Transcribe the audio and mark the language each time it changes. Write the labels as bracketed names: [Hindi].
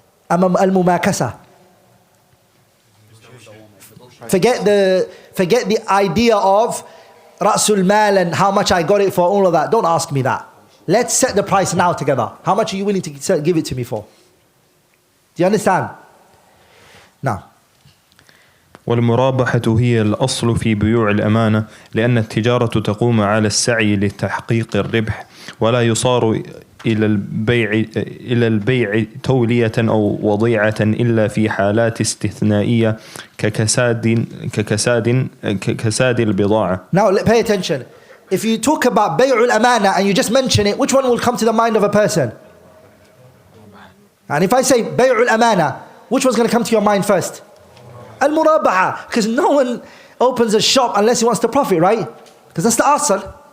[Arabic] Al-Mumakasa. [English] Forget the idea of Ra'sul Mal and how much I got it for, all of that. Don't ask me that. Let's set the price now together. How much are you willing to give it to me for? Do you understand? Now. [Arabic] والمرابحة هي الأصل في بيوع الأمانة لأن التجارة تقوم على السعي لتحقيق الربح ولا يصار إلى البيع تولية أو وضيعة إلا في حالات استثنائية ككساد البضاعة. [English] Now pay attention. If you talk about Bay'ul Amanah and you just mention it, which one will come to the mind of a person? And if I say Bay'ul Amanah, which one's going to come to your mind first? Al-Murabahah. Because no one opens a shop unless he wants to profit, right? Because that's the asal.